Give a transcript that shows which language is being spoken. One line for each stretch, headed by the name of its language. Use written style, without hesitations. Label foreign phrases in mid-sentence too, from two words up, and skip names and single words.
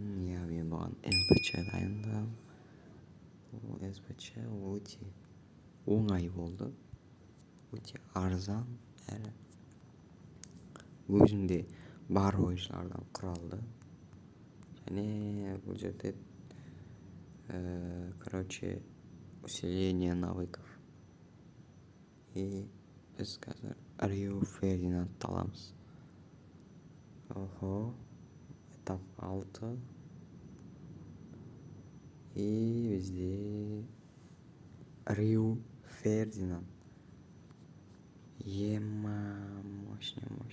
Kazakh: Мен бұған СБЧ дайындадым. Ол СБЧ өте оңай болды. Өте арзан әрі өзінде бар ойыншылардан құралды. Және бұл жерде
Russian: усиление навыков.
Kazakh: И біз қазір Рио Фердинандты аламыз. Этап 6. И бізде Рио Фердинанд. Мощный.